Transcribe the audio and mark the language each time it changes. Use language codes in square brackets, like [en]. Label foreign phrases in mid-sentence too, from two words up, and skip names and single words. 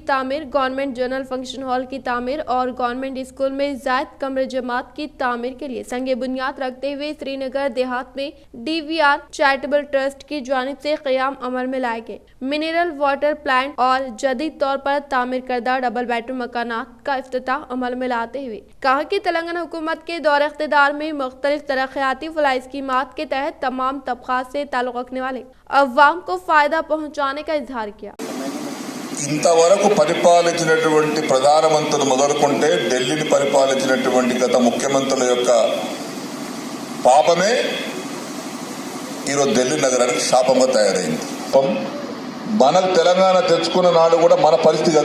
[ur] تعمیر، [en] government general function hall [ur] کی تعمیر اور [en] government school [ur] میں زائد کمرے جماعت کی تعمیر کے لیے سنگ بنیاد رکھتے ہوئے سری نگر دیہات میں DVR چیریٹیبل ٹرسٹ کی جانب سے قیام عمل میں لائے گئے [en] mineral water plant [ur] اور جدید طور پر تعمیر کردہ [en] double bedroom [ur] مکانات کا افتتاح عمل میں لاتے ہوئے کہا کہ تلنگانہ حکومت کے دور اقتدار میں مختلف ترقیاتی فلاحی اسکیمات کے تحت تمام طبقات سے تعلق رکھنے والے عوام کو فائدہ پہنچانے کا اظہار کیا۔ [te] ఇంతవరకు పరిపాలించినటువంటి ప్రధానమంత్రులు మొదలుకుంటే ఢిల్లీని పరిపాలించినటువంటి గత ముఖ్యమంత్రుల యొక్క పాపమే ఈరోజు ఢిల్లీ నగరానికి శాపంగా తయారైంది। మనకు తెలంగాణ తెచ్చుకున్న నాడు కూడా మన పరిస్థితి అదే।